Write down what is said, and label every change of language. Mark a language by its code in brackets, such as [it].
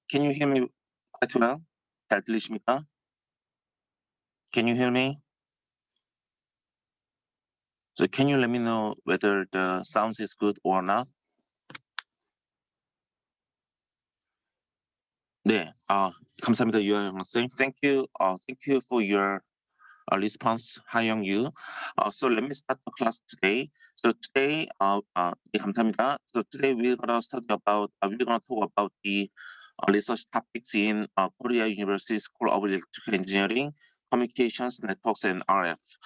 [en] Can you hear me quite well? [ko] 잘 들리십니까? [en] Can you hear me? So can you let me know whether the sound is good or not? [ko] 네, 감사합니다, 유아영 학생. [en] Thank you for your response, 하영 유. So let me start the class today. So today, [ko] 네, 감사합니다. [en] So today we're gonna talk about the research topics in Korea University School of Electrical Engineering, Communications, Networks, and RF.